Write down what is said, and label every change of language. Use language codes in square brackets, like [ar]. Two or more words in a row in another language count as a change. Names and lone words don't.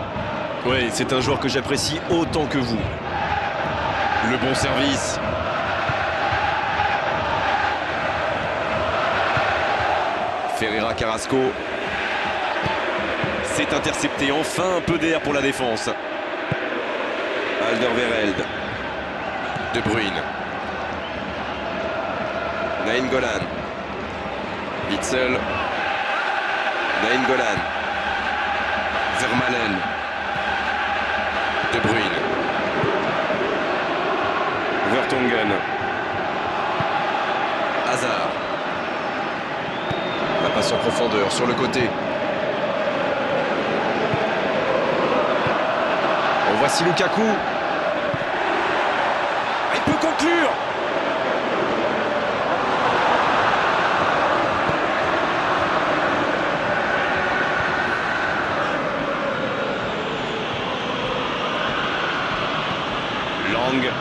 [fr] Oui, c'est un joueur que j'apprécie autant que vous. Le bon service. Ferreira Carrasco. C'est intercepté, enfin un peu d'air pour la défense. Alderweireld. De Bruyne. Nainggolan. Witsel. Nainggolan. Vermaelen. De Bruyne. Vertonghen. Hazard. La passe en profondeur sur le côté. Voici Lukaku. Il peut conclure. Lang.